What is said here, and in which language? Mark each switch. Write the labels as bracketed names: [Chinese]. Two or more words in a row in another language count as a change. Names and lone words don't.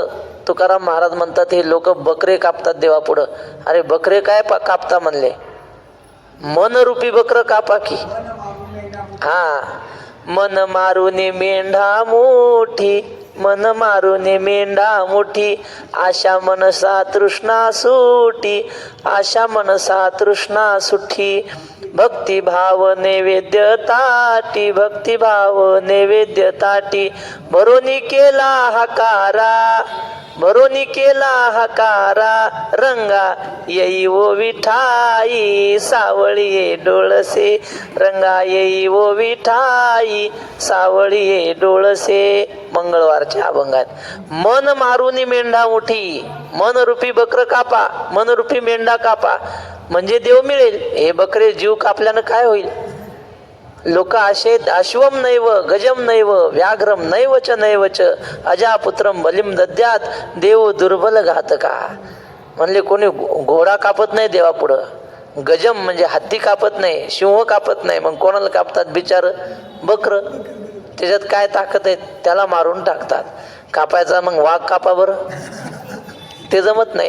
[Marathi] तुकाराम महाराज म्हणतात, हे लोक बकरे कापतात देवापुढं. अरे बकरे काय कापता म्हणले? मनरूपी बकर कापा की. मन मारून मेंढा मोठी, मन मारून मेंढा मोठी, आशा मनसा तृष्णा सुटी, आशा मनसा तृष्णा सुठी. भक्तिभाव नैवेद्य ताटी, भक्तिभाव नैवेद्य ताटी, भरोनी केला हकारा, भरोनी केला हकारा, रंगा येई वो विठाई, सावळी डोळसे, रंगा येई वो विठाई, सावळी डोळसे. मंगळवारच्या अभंगात मन मारुनी मेंढा मोठी, मनरूपी बकर कापा, मनरूपी मेंढा कापा म्हणजे देव मिळेल. हे बकरे जीव कापल्यानं काय होईल? लोक असे [Sanskrit] अश्वम नैव गजम नैव व्याघ्रम नैवच नैवच अजापुत्रम बलिम दद्यात, देव दुर्बल घातका. [Marathi] म्हणले कोणी घोडा कापत नाही देवापुढं, गजम म्हणजे हत्ती कापत नाही, सिंह कापत नाही, मग कोणाला कापतात? बिचार बकर. त्याच्यात काय ताकद आहे? त्याला मारून टाकतात. कापायचा मग वाघ कापा बरं, ते जमत नाही.